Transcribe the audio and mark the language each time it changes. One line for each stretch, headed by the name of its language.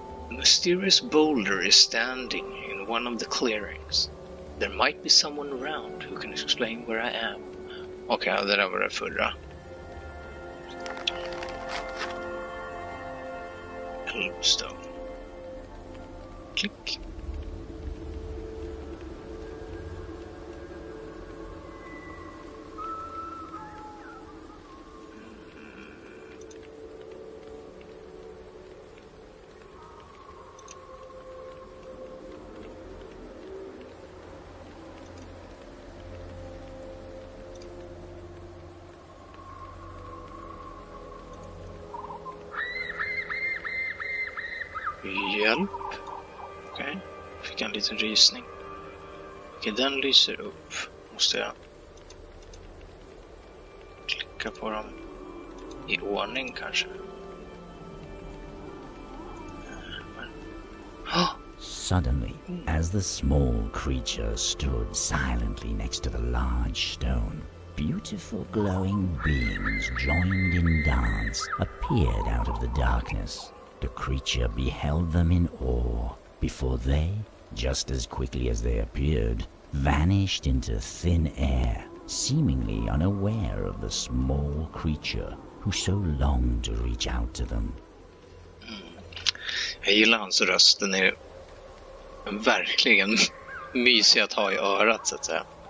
English: A mysterious boulder is standing in one of the clearings. There might be someone around who can explain where I am.
Swedish: Okej, det där var det förra. Elfstone. Klick. Hjälp. Okej. Fick en liten rysning. Okej, den lyser upp. Måste jag klicka på dem i ordning kanske.
English: Suddenly, as the small creature stood silently next to the large stone, beautiful glowing beings joined in dance appeared out of the darkness. The creature beheld them in awe before they, just as quickly as they appeared, vanished into thin air, seemingly unaware of the small creature who so longed to reach out to them.
Swedish: Jag gillar hans röst. Den är verkligen mysig att ha i örat, så att säga.